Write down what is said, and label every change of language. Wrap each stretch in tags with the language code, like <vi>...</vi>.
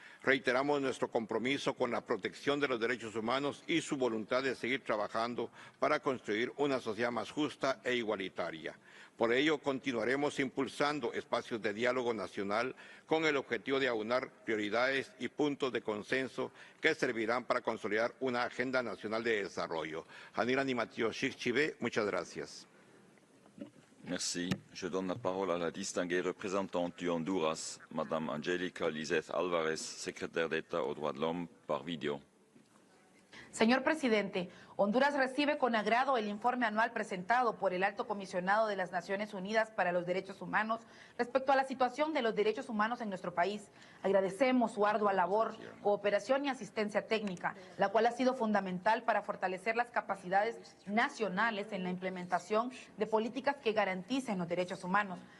<es>Reiteramos nuestro compromiso con la protección de los derechos humanos y su voluntad de seguir trabajando para construir una sociedad más justa e igualitaria. Por ello, continuaremos impulsando espacios de diálogo nacional con el objetivo de aunar prioridades y puntos de consenso que servirán para consolidar una agenda nacional de desarrollo. Hanira Nimatio Shikchibe, muchas gracias.</es> <fr>Merci. Je donne la parole à la distinguée représentante du Honduras, Madame Angélica Lizeth Álvarez, secrétaire d'État aux droits de l'homme, par vidéo.</fr> <es>Señor presidente, Honduras recibe con agrado el informe anual presentado por el Alto Comisionado de las Naciones Unidas para los Derechos Humanos respecto a la situación de los derechos humanos en nuestro país. Agradecemos su ardua labor, cooperación y asistencia técnica, la cual ha sido fundamental para fortalecer las capacidades nacionales en la implementación de políticas que garanticen los derechos humanos.</es>